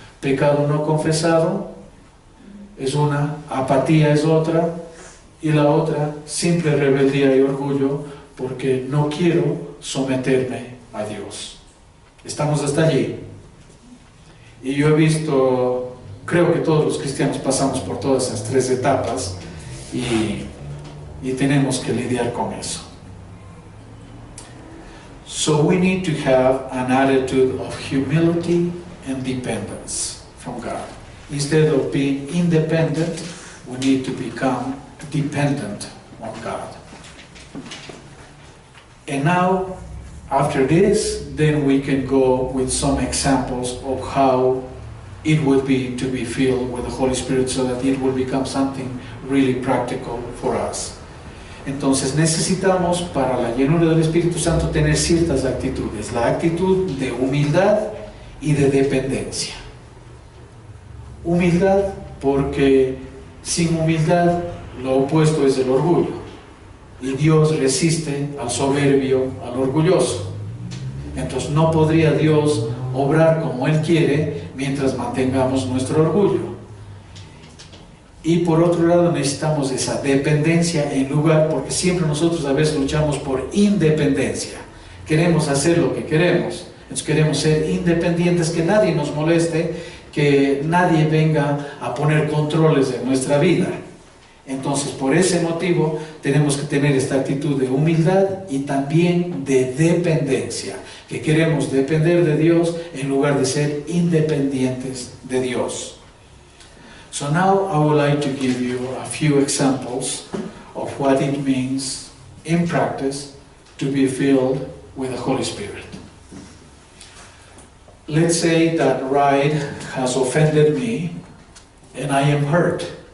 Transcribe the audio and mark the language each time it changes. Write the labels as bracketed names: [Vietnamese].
[Spanish] Pecado no confesado es una, apatía es otra, y la otra, simple rebeldía y orgullo, porque no quiero someterme a Dios. Estamos hasta allí. Y yo he visto, creo que todos los cristianos pasamos por todas esas tres etapas y tenemos que lidiar con eso. [English] So we need to have an attitude of humility and dependence from God. Instead of being independent, we need to become dependent on God. And now, after this, then we can go with some examples of how it would be to be filled with the Holy Spirit so that it will become something really practical for us. [Spanish] Entonces necesitamos para la llenura del Espíritu Santo tener ciertas actitudes. La actitud de humildad y de dependencia. Humildad porque sin humildad lo opuesto es el orgullo. Y Dios resiste al soberbio, al orgulloso. Entonces no podría Dios obrar como Él quiere mientras mantengamos nuestro orgullo. Y por otro lado necesitamos esa dependencia en lugar, porque siempre nosotros a veces luchamos por independencia. Queremos hacer lo que queremos. Entonces queremos ser independientes, que nadie nos moleste, que nadie venga a poner controles en nuestra vida. Entonces por ese motivo tenemos que tener esta actitud de humildad y también de dependencia, que queremos depender de Dios en lugar de ser independientes de Dios. [English] So now I would like to give you a few examples of what it means in practice to be filled with the Holy Spirit. Let's say that Ride has offended me and I am hurt.